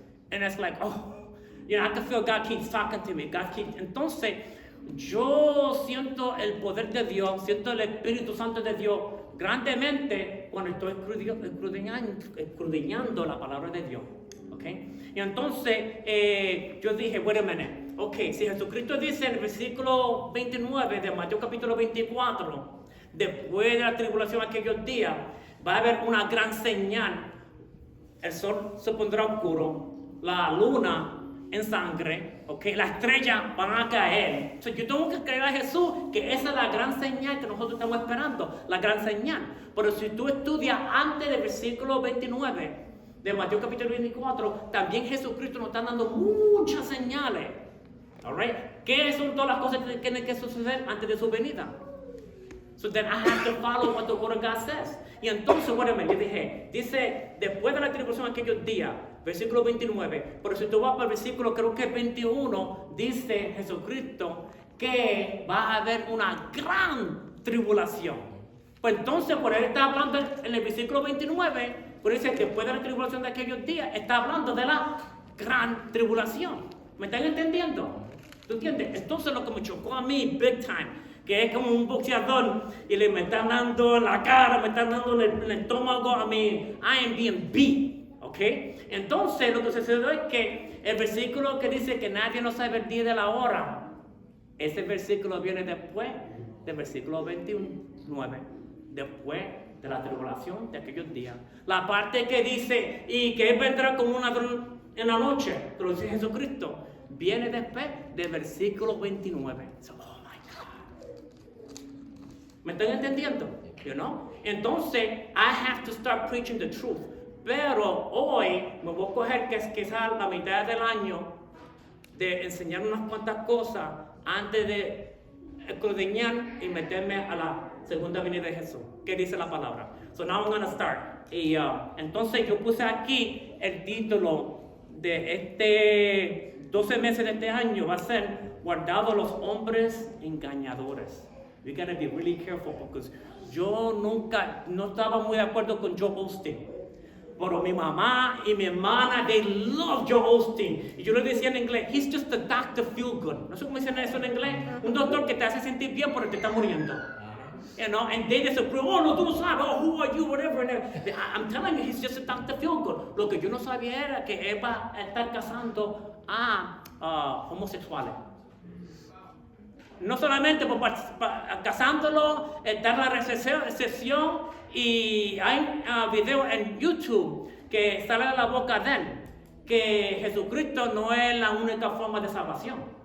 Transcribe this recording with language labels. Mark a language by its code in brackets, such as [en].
[en] And it's like, oh, you know, I can feel God keeps talking to me. [es] Entonces, yo siento el poder de Dios, siento el Espíritu Santo de Dios grandemente cuando estoy escudriñando la palabra de Dios. Okay. Y entonces yo dije, [en] wait a minute, [es] ok, si Jesucristo dice en el versículo 29 de Mateo capítulo 24, después de la tribulación aquellos días, va a haber una gran señal. El sol se pondrá oscuro, la luna en sangre, okay, las estrellas van a caer. Entonces yo tengo que creer a Jesús que esa es la gran señal que nosotros estamos esperando, la gran señal. Pero si tú estudias antes del versículo 29 de Mateo capítulo 24, también Jesucristo nos está dando muchas señales. All right? ¿Qué son todas las cosas que tienen que suceder antes de su venida? [en] So then I have to follow what the Word of God says. [es] Y entonces, bueno, yo dije, dice, después de la tribulación aquellos días, versículo 29, pero si tú vas para el versículo, creo que 21, dice Jesucristo que va a haber una gran tribulación. Pues entonces, por él está hablando en el versículo 29, por eso dice, después de la tribulación de aquellos días, está hablando de la gran tribulación. ¿Me están entendiendo? ¿Tú entiendes? Entonces lo que me chocó a mí, [en] big time, [es] que es como un boxeador y me están dando en la cara, me están dando en el estómago, [en] I mean, I am being beat, [es] ¿ok? Entonces lo que sucedió es que el versículo que dice que nadie no sabe el día de la hora, ese versículo viene después del versículo 29, después de la tribulación de aquellos días. La parte que dice, y que Él vendrá como un ladrón en la noche, que lo dice Jesucristo, viene después del versículo 29. So, ¿me están entendiendo? [en] You know? Entonces, I have to start preaching the truth. [es] Pero hoy me voy a coger quizás la mitad del año de enseñar unas cuantas cosas antes de escudriñar y meterme a la segunda venida de Jesús. ¿Qué dice la palabra? [en] So now I'm going to start. [es] Y entonces yo puse aquí el título de 12 meses de este año. Va a ser Guardados los hombres engañadores. [en] We gotta be really careful because [es] yo no estaba muy de acuerdo con Joel Osteen. Pero mi mamá y mi hermana, [en] they love Joel Osteen. [es] Y yo le decía en inglés, [en] he's just a doctor feel good. [es] No sé cómo dicen eso en inglés. Un doctor que te hace sentir bien porque te está muriendo. [en] You know, and they disapprove, oh, no, [es] tú no sabes, [en] oh, who are you, whatever. I'm telling you, he's just a doctor feel good. [es] Lo que yo no sabía era que él va a estar casando a homosexuales. No solamente casándolo, está en la recesión y hay videos en YouTube que sale de la boca de él que Jesucristo no es la única forma de salvación.